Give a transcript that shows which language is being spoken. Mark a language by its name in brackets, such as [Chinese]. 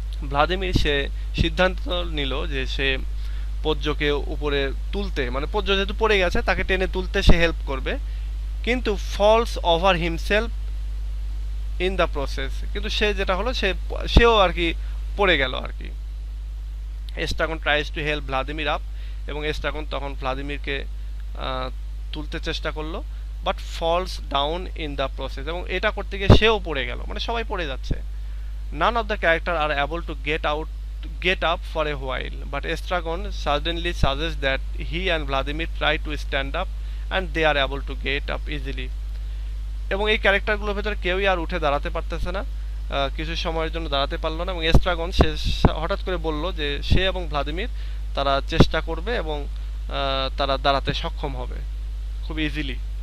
[Bangla] Vladimir সে সিদ্ধান্ত নিল যে সে পোজ্জোকে উপরে তুলতে, মানে পোজ্জো যেহেতু পড়ে গেছে তাকে টেনে তুলতে সে হেল্প করবে, কিন্তু [English] falls over himself in the process, [Bangla] কিন্তু সে যেটা হলো সেও আর কি পড়ে গেল আর কি। [English] Estragon tries to help Vladimir up, [Bangla] এবং এস্ট্রাগন তখন ভ্লাদিমিরকে তুলতে চেষ্টা করলো, [English] but falls down in the process, [Bangla] এবং এটা করতে গিয়ে সেও পড়ে গেল, মানে সবাই পড়ে যাচ্ছে। [English] None of the characters are able to get up for a while, but Estragon suddenly suggests that he and Vladimir try to stand up and they are able to get up easily. [Bangla] এবং এই ক্যারেক্টারগুলোর ভেতরে কেউই আর উঠে দাঁড়াতে পারতেছে না, কিছু সময়ের জন্য দাঁড়াতে পারলো না, এবং এস্ট্রাগন সে হঠাৎ করে বলল যে সে এবং ভ্লাদিমির তারা চেষ্টা করবে এবং তারা দাঁড়াতে সক্ষম হবে খুব ইজিলি।